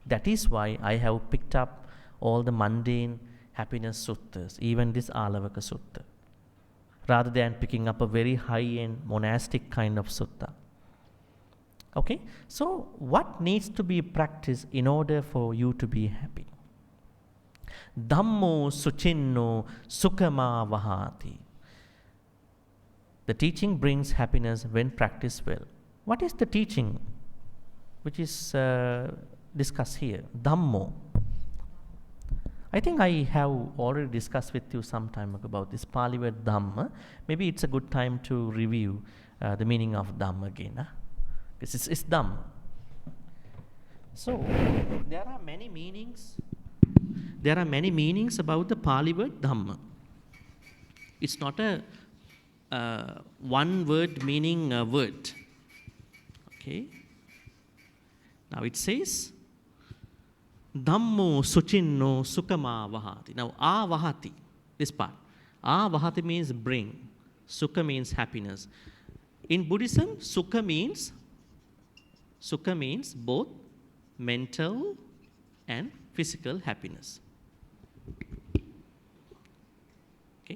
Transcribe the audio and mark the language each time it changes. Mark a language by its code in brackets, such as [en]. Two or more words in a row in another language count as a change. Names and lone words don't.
[en] That is why I have picked up all the mundane happiness suttas, even this Āḷavaka Sutta, rather than picking up a very high-end monastic kind of sutta. Okay, so what needs to be practiced in order for you to be happy? [pi] Dhammo suchinno sukhama vahati. [en] The teaching brings happiness when practiced well. What is the teaching which is discussed here? Dhammo. I think I have already discussed with you some time ago about this Pali word Dhamma. Maybe it's a good time to review the meaning of Dhamma again. Because it's Dhamma. So, there are many meanings. There are many meanings about the Pali word Dhamma. It's not a one word meaning word. Okay. Now it says, [pi] Dhammo suchinno sukhama vahati. [en] Now, vahati, this part. Vahati means bring. Sukha means happiness. In Buddhism, sukha means both mental and physical happiness. Okay?